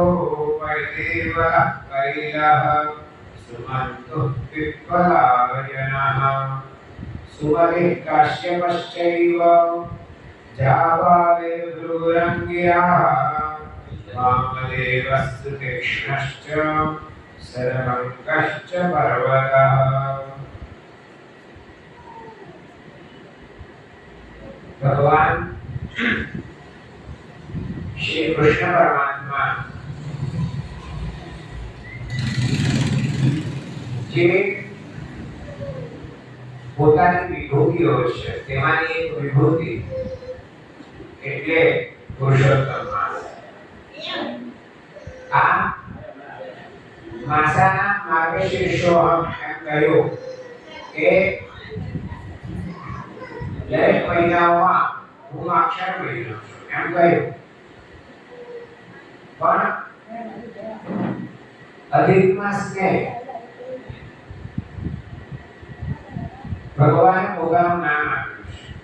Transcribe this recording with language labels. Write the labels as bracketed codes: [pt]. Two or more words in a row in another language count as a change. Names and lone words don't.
[sa] वैदेवः कैलः सुमन्तुः पिप्पलायनः सुमतिः काश्यपश्चैव जाबाले भृगुरङ्ग्याः वामदेवस्तु तीक्ष्णश्च सर्वङ्कश्च पर्वतः। [gu] ભગવાન શ્રી કૃષ્ણ પરમાત્મા જે પોતાની વિભૂતિઓ છે તેમાંની એક વિભૂતિ એટલે પુરુષોત્તમ માસ। આ માસાના માર્ગશીર્ષોહમ એમ કહ્યું કે દરેક મહિનાઓમાં હું અક્ષર મહિનો છું એમ કહ્યું, પણ અધિક માસને ભગવાને પોતાનું નામ આપ્યું છે।